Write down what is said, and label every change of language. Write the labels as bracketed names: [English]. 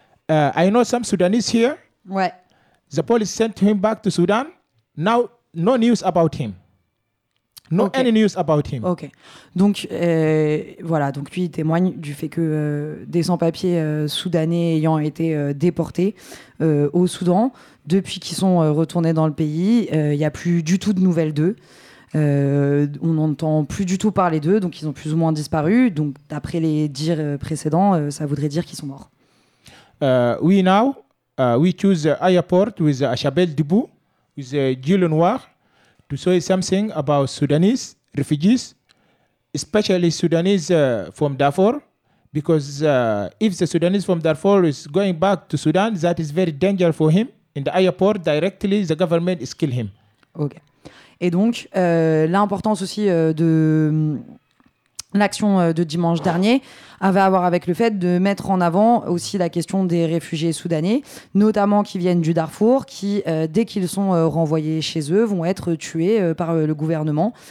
[English] I know some Sudanese here. [French] Ouais. [English] The police sent him back to Sudan. Now, no news about him. No okay. Any news about him. [French] OK. Donc, voilà. Donc, lui, il témoigne du fait que des sans-papiers soudanais ayant été déportés au Soudan... Depuis qu'ils sont retournés dans le pays, il n'y a plus du tout de nouvelles d'eux. On n'entend plus du tout parler d'eux, donc ils ont plus ou moins disparu. Donc, d'après les dires précédents, ça voudrait dire qu'ils sont morts. [English] We now we choose airport with Achabel Dibou, with Gilles Lenoir, to say something about Sudanese refugees, especially Sudanese from Darfur. Because if the Sudanese from Darfur is going back to Sudan, that is very dangerous for him. In the airport, directly, the government is kill him. Ok. [French] Et donc, l'importance aussi de l'action de dimanche dernier avait à voir avec le fait de mettre en avant aussi la question des réfugiés soudanais, notamment qui viennent du Darfour, qui, dès qu'ils sont renvoyés chez eux, vont être tués par le gouvernement.